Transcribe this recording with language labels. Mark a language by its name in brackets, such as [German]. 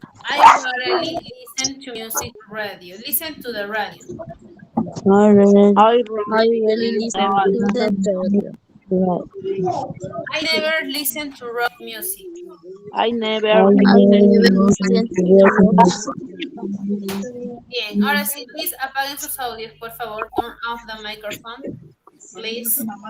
[English] I rarely listen to music radio. Listen to the radio. I really listen to the radio. I never listen to rock music. I never listen to rock. [Spanish] Bien, ahora sí, please apaguen sus audios, por favor. [English] Turn off the microphone, please.